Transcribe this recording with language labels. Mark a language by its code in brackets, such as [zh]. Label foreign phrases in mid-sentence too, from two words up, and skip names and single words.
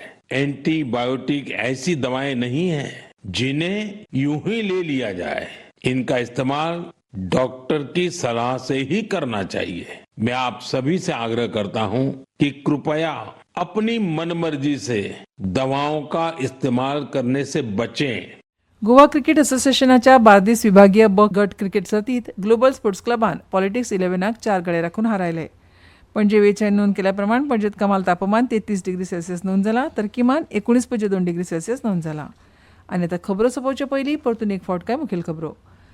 [hi] एंटीबायोटिक ऐसी दवाएं नहीं हैं जिन्हें यूं ही ले लिया जाए. इनका इस्तेमाल डॉक्टर की सलाह से ही करना चाहिए. मैं आप सभी से आग्रह करता हूं कि कृपया अपनी मनमर्जी से दवाओं का इस्तेमाल करने से बचें. [kok] गोवा क्रिकेट असोसिएशनाच्या बार्देस विभागीय ब गट क्रिकेट सर्तीत ग्लोबल स्पोर्ट्स क्लबान पॉलिटिक्स 11क 4 गडे राखून हारयले. पणजे वेळेचेर नोंद केल्या प्रमाण पणजेत कमाल तापमान 33 [en] degree Celsius [kok] नोंद जाला तर किमान 19.2 [en] degree Celsius [kok] नोंद जाला. आनी आतां खबरो सोंपोवचे पयलीं परतून एक फावट काय मुखेल खबरो.